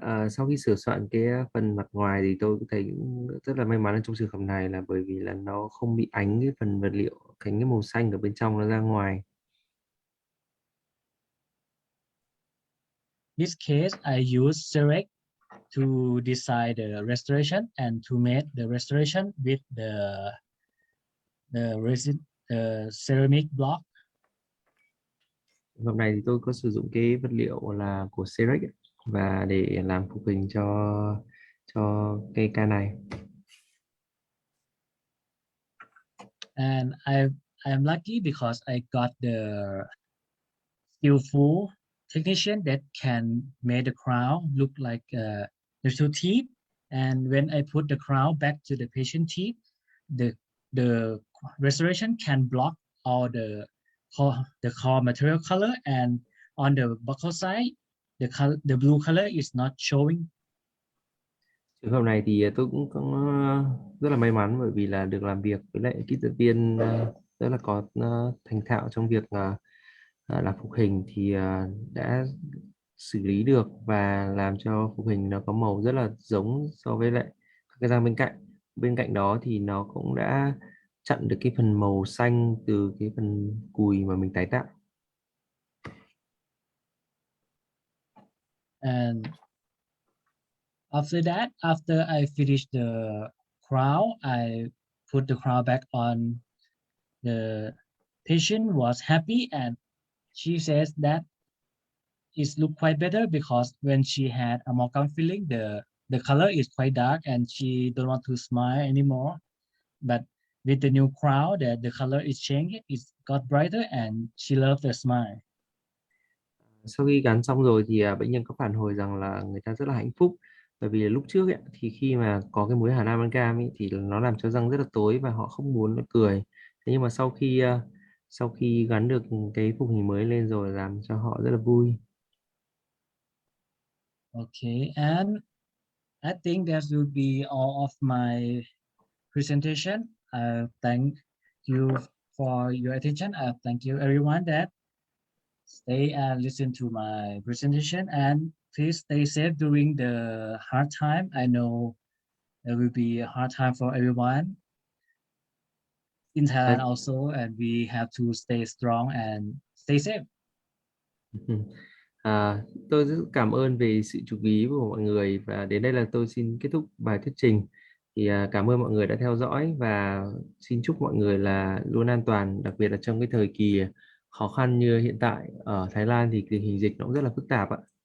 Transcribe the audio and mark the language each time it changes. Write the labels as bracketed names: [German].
[Vietnamese] Sau khi sửa soạn cái phần mặt ngoài thì tôi cũng thấy rất là may mắn trong trường hợp này, là bởi vì là nó không bị ánh cái phần vật liệu, cái màu xanh ở bên trong nó ra ngoài. [English] This case, I use Ceramic to design the restoration and to make the restoration with the ceramic block. [Vietnamese] Trường hợp này thì tôi có sử dụng cái vật liệu là của Ceramic và để làm phục hình cho cái ca này. [English] And I'm lucky because I got the skillful technician that can make the crown look like the two teeth. And when I put the crown back to the patient teeth, the restoration can block all the core material color, and on the buccal side, the blue color is not showing. [Vietnamese] Trường hợp này thì tôi cũng có rất là may mắn, bởi vì là được làm việc với lại kỹ thuật viên rất là có thành thạo trong việc làm phục hình, thì đã xử lý được và làm cho phục hình nó có màu rất là giống so với lại các cái răng bên cạnh. Bên cạnh đó thì nó cũng đã chặn được cái phần màu xanh từ cái phần cùi mà mình tái tạo. [English] And after that, after I finished the crown, I put the crown back on. The patient was happy and she says that it look quite better because when she had a amalgam filling, the color is quite dark and she don't want to smile anymore. But with the new crown, that the color is changed, it got brighter and she loved the smile. [Vietnamese] Sau khi gắn xong rồi thì bệnh nhân có phản hồi rằng là người ta rất là hạnh phúc, bởi vì lúc trước ấy, thì khi mà có cái muối Hà Nam amalgam ấy, thì nó làm cho răng rất là tối và họ không muốn nó cười. Thế nhưng mà sau khi gắn được cái phục hình mới lên rồi làm cho họ rất là vui. [English] Okay, and I think that will be all of my presentation. Thank you for your attention. Thank you everyone that stay and listen to my presentation, and please stay safe during the hard time. I know there will be a hard time for everyone in Thailand also, and we have to stay strong and stay safe. [Vietnamese] Tôi rất cảm ơn về sự chú ý của mọi người và đến đây là tôi xin kết thúc bài thuyết trình. Thì cảm ơn mọi người đã theo dõi và xin chúc mọi người là luôn an toàn, đặc biệt là trong cái thời kỳ khó khăn như hiện tại ở Thái Lan thì tình hình dịch nó cũng rất là phức tạp ạ.